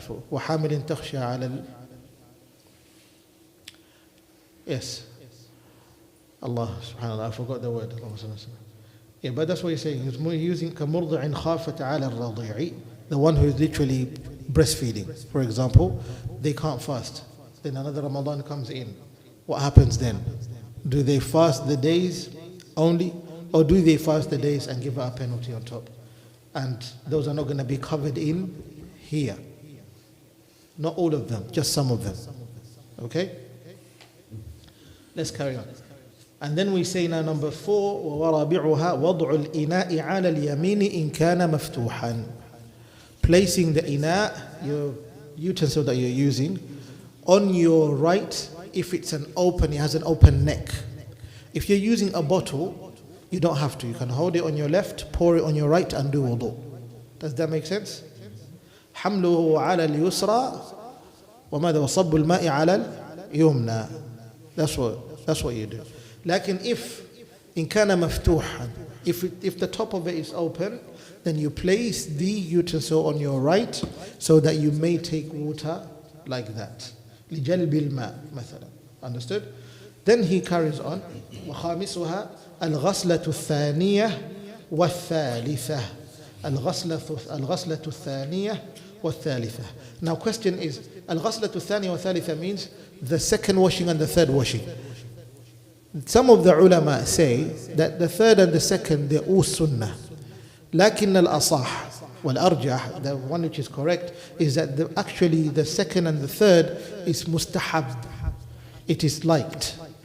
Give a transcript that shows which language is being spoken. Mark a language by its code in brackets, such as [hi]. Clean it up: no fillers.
[ar] وحامل تخشى على [en] Yes. Allah subhanallah, I forgot the word. Yeah, but that's what he's saying. He's using [ar] كمرضع خافت على الرضيع. [en] The one who is literally breastfeeding, for example, they can't fast. Then another Ramadan comes in. What happens then? Do they fast the days only, or do they fast the days and give out a penalty on top? And those are not going to be covered in here. Not all of them, just some of them. Okay? Let's carry on. And then we say now number 4, [ar] وَوَرَابِعُهَا وَضْعُ الْإِنَاءِ عَلَى الْيَمِينِ إِنْ كَانَ مَفْتُوحًا. [en] Placing the ina, your utensil that you're using, on your right if it's it has an open neck. If you're using a bottle, you don't have to. You can hold it on your left, pour it on your right, and do wudu. Does that make sense? [ar] حمله على اليسرى وماذا وصب الماء على اليمنى. [en] That's what you do. [ar] لكن [en] if [ar] إن كان مفتوحا, [en] if the top of it is open, then you place the utensil on your right so that you may take water like that. [ar] لجلب الماء مثلا. [en] Understood? Then he carries on. [ar] وخامسها الغسلة الثانية والثالثة. الغسلة الثانية والثالثة. [en] Now question is, [ar] الغسلة الثانية والثالثة [en] means the second washing and the third washing. Some of the ulama say that the third and the second, they're all sunnah. [ar] لكن الأصح والأرجح, [en] the one which is correct, is that actually the second and the third is mustahab. It is liked.